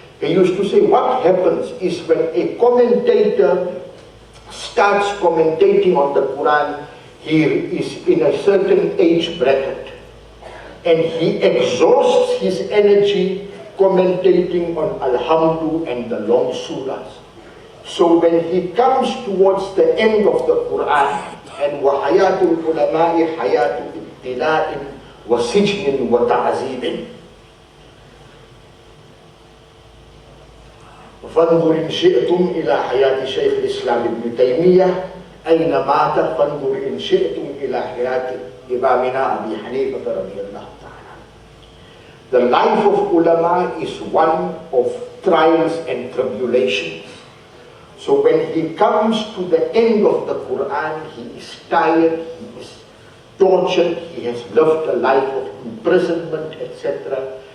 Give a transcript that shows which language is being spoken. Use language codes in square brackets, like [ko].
[en] He used to say what happens is when a commentator starts commentating on the Quran, he is in a certain age bracket and he exhausts his energy commentating on Alhamdu and the long surahs. So when he comes towards the end of the Quran, and [ar] وَحَيَاتُ الْعُلَمَاءِ حَيَاتُ إِبْتِلَاءٍ وَسِجْنٍ وَتَعْذِيبٍ فانظر إن شئتم إلى حياة شيخ الإسلام ابن تيمية أين مات فانظر إن شئتم إلى حياة إمامنا أبي حنيفة رضي الله تعالى. [en] The life of ulama is one of trials and tribulations. So when he comes to the end of the Quran, he is tired, he is tortured, he has lived a life of imprisonment, etc.